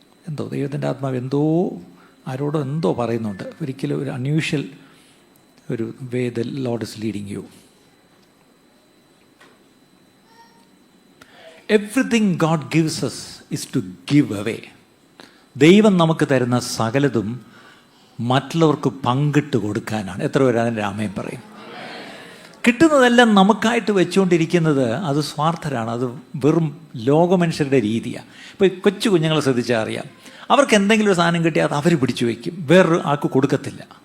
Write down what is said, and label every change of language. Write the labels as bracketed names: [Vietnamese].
[Malayalam] എന്തോ ദൈവത്തിൻ്റെ ആത്മാവ് ആരോടോ എന്തോ പറയുന്നുണ്ട്. ഒരിക്കലും ഒരു [English] Unusual ഒരു way the lord is leading you. Everything God gives us is to give away. [Malayalam] ദൈവം നമുക്ക് തരുന്ന സകലതും മറ്റുള്ളവർക്ക് പങ്കിട്ട് കൊടുക്കാനാണ്. എത്ര പേര് അതിൻ്റെ ആമേൻ പറയും? കിട്ടുന്നതെല്ലാം നമുക്കായിട്ട് വെച്ചുകൊണ്ടിരിക്കുന്നത് അത് സ്വാർത്ഥരാണ്. അത് വെറും ലോകമനുഷ്യരുടെ രീതിയാണ്. ഇപ്പോൾ കൊച്ചു കുഞ്ഞുങ്ങളെ ശ്രദ്ധിച്ചാൽ അറിയാം, അവർക്ക് എന്തെങ്കിലും ഒരു സാധനം കിട്ടിയാൽ അത് അവർ പിടിച്ചു വയ്ക്കും, വേറൊരു ആൾക്ക് കൊടുക്കത്തില്ല.